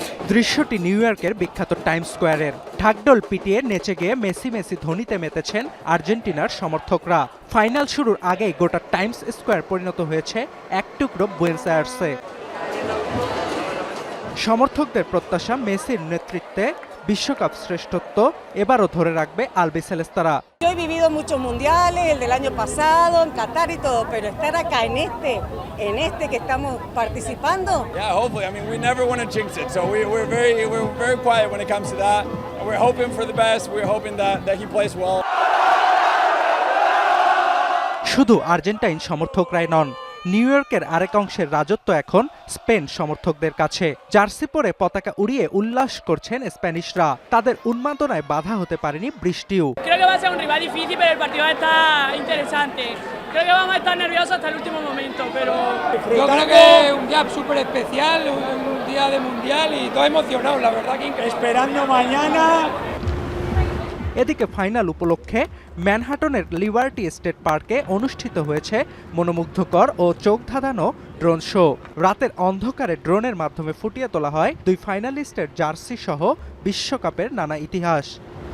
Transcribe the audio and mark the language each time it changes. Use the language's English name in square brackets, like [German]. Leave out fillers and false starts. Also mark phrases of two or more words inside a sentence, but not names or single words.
[Bangla] দৃশ্যটি নিউ ইয়র্কের বিখ্যাত টাইমস স্কোয়ারের। ঢাকঢোল পিটিয়ে নেচে গিয়ে মেসি মেসি ধ্বনিতে মেতেছেন আর্জেন্টিনার সমর্থকরা। ফাইনাল শুরুর আগেই গোটা টাইমস স্কোয়ার পরিণত হয়েছে এক টুকরো বুয়েনোস আয়ার্সে। সমর্থকদের প্রত্যাশা, মেসির নেতৃত্বে বিশ্বকাপ শ্রেষ্ঠত্ব এবারও ধরে রাখবে আলবিসেলেস্তারা। [Spanish] Yo he vivido muchos mundiales, el del año pasado, en Qatar y todo, pero estar acá en este que estamos participando. [English] Yeah, hopefully. I mean, we never want to jinx it, so we're very quiet when it comes to that. And we're hoping for the best. We're hoping that he plays well. [Bangla] শুধু আর্জেন্টাইন সমর্থকরাই নন, নিউ ইয়র্কের আরেক অংশের রাজত্ব এখন স্পেন সমর্থকদের কাছে। জার্সি পরে পতাকা উড়িয়ে উল্লাস করছেন স্প্যানিশরা। তাদের উন্মাদনায় বাধা হতে পারেনি বৃষ্টিও। [Spanish] Creo que va a ser un rival difícil, pero el partido está interesante. Creo que vamos a estar nerviosos hasta el último momento, pero yo creo que es un día súper especial, un día de mundial y todo emocionado, la verdad que increíble. Esperando mañana. [Bangla] এদিকে ফাইনাল উপলক্ষে ম্যানহাটনের লিবার্টি স্টেট পার্কে অনুষ্ঠিত হয়েছে মনোমুগ্ধকর ও চোখ ধাঁধানো ড্রোন শো। রাতের অন্ধকারে ড্রোনের মাধ্যমে ফুটিয়ে তোলা হয় দুই ফাইনালিস্টের জার্সি সহ বিশ্বকাপের নানা ইতিহাস।